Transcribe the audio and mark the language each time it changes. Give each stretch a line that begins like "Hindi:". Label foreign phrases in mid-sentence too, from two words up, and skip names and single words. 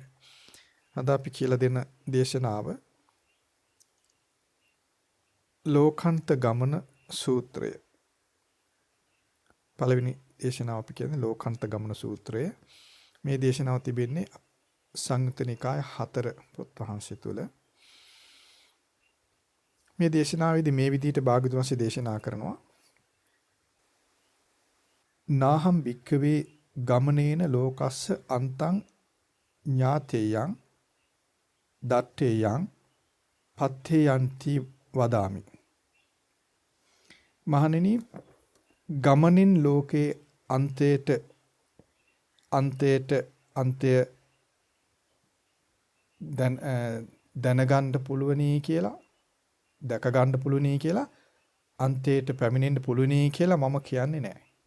Sinhala: අද අපි කියලා දෙන දේශනාව ලෝකාන්ත ගමන සූත්‍රය. පළවෙනි දේශනාව අපි කියන්නේ ලෝකාන්ත ගමන සූත්‍රය. මේ දේශනාව තිබෙන්නේ සංයුත්ත නිකාය 4 පොත් වහන්සේ තුල. මේ දේශනාවේදී මේ විදිහට භාග්‍යවතුන් වහන්සේ දේශනා කරනවා.
Pali: නාහම් භික්ඛවේ ගමනේන ලෝකස්ස අන්තං ඥාතේයං දත්තේයං පත්තේයන්ති වදාමි.
Sinhala: මහණෙනි, ගමනින් ලෝකේ අන්තය දැනගන්න පුළුවනි කියලා, දැක ගන්න පුළුවනි කියලා, අන්තයට පැමිණෙන්න පුළුවනි කියලා මම කියන්නේ නැහැ.